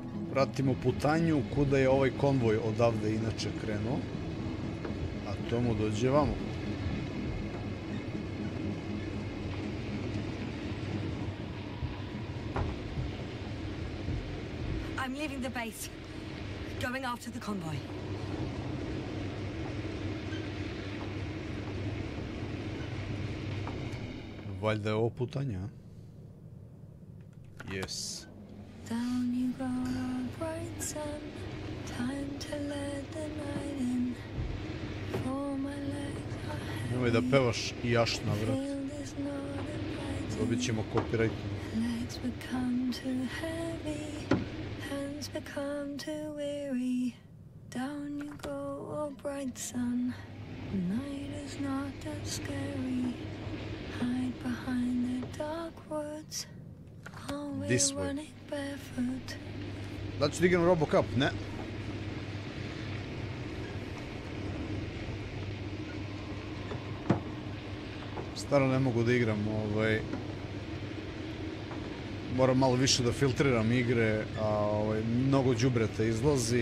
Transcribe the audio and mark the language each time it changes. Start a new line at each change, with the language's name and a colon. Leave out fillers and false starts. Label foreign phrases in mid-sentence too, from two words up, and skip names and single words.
Serbian: Pratimo putanju kuda je ovaj konvoj odavde inače krenuo. A tomu dođe vamo.
English: I'm leaving the base. Going after the convoy.
Serbian: Valjda je ovo putanja, a?
English: Yes. Down you go, bright sun. Time to let the night in. For my legs are heavy.
Serbian: Nemoj da pevaš i jašna, vrat. Dobit ćemo copyright.
English: Legs become too heavy. Hands become too weary. Down you go, oh bright sun. Night is not that scary. Hide behind the dark woods. This way. Running barefoot.
Serbian: Da ću da igram Robocup? Ne. Stvarno ne mogu da igram, moram malo više da filtriram igre, a mnogo đubreta izlazi.